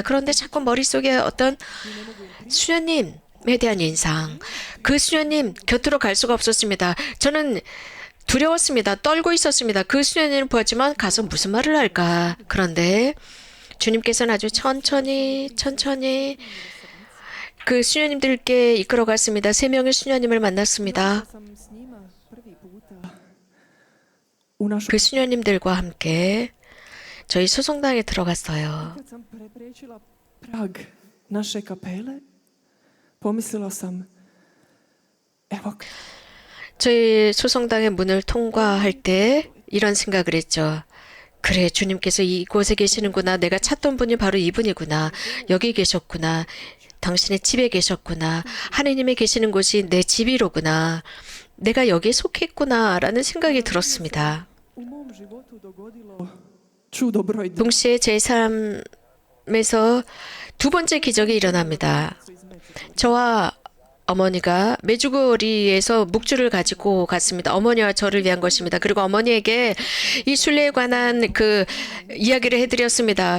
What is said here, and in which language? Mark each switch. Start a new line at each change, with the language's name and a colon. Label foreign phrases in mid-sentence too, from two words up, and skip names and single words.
Korean: 그런데 자꾸 머릿속에 어떤 수녀님에 대한 인상, 그 수녀님 곁으로 갈 수가 없었습니다. 저는 두려웠습니다. 떨고 있었습니다. 그 수녀님을 보았지만 가서 무슨 말을 할까. 그런데 주님께서는 아주 천천히 그 수녀님들께 이끌어갔습니다. 3명의 수녀님을 만났습니다.
Croatian: sam s njima prvi puta
Korean: 그 수녀님들과 함께 저희 소송당에 들어갔어요.
Croatian: Kad sam preprečila prag naše kapele, pomislila sam, evo,
Korean: 저희 소송당의 문을 통과할 때 이런 생각을 했죠. 그래, 주님께서 이곳에 계시는구나. 내가 찾던 분이 바로 이분이구나. 여기 계셨구나. 당신의 집에 계셨구나. 하느님이 계시는 곳이 내 집이로구나. 내가 여기에 속했구나. 라는 생각이 들었습니다.
Croatian: u mom životu dogodilo čudo broj 2.
Korean: 동시에 제 삶에서 두 번째 기적이 일어납니다. 저와 어머니가 메주거리에서 묵주를 가지고 갔습니다. 어머니와 저를 위한 것입니다. 그리고 어머니에게 이 순례에 관한 그 이야기를 해드렸습니다.